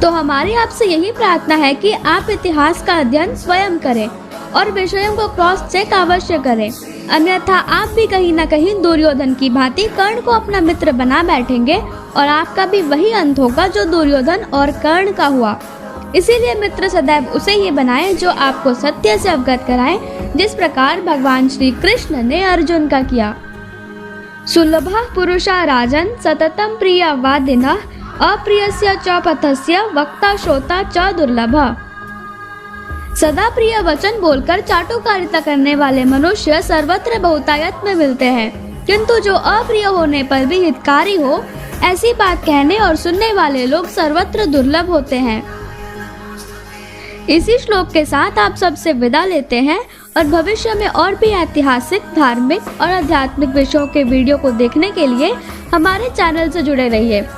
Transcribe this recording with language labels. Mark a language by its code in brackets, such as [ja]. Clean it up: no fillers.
[hi] तो हमारी आपसे यही प्रार्थना है कि आप इतिहास का अध्ययन स्वयं करें और विषयों को क्रॉस चेक अवश्य करें, अन्यथा आप भी कहीं न कहीं दुर्योधन की भांति कर्ण को अपना मित्र बना बैठेंगे और आपका भी वही अंत होगा जो दुर्योधन और कर्ण का हुआ। इसीलिए मित्र सदैव उसे ही बनाएं जो आपको सत्य से अवगत कराएं, जिस प्रकार भगवान श्री कृष्ण ने अर्जुन का किया। [sa] सुलभः पुरुषा राजन् सततं प्रिया वादिनः अप्रियस्य च पथस्य वक्ता श्रोता च दुर्लभः। [hi] सदा प्रिय वचन बोलकर चाटुकारिता करने वाले मनुष्य सर्वत्र बहुतायत में मिलते हैं, किंतु जो अप्रिय होने पर भी हितकारी हो, ऐसी बात कहने और सुनने वाले लोग सर्वत्र दुर्लभ होते हैं। इसी श्लोक के साथ आप सबसे विदा लेते हैं और भविष्य में और भी ऐतिहासिक, धार्मिक और आध्यात्मिक विषयों के वीडियो को देखने के लिए हमारे चैनल से जुड़े रहिए।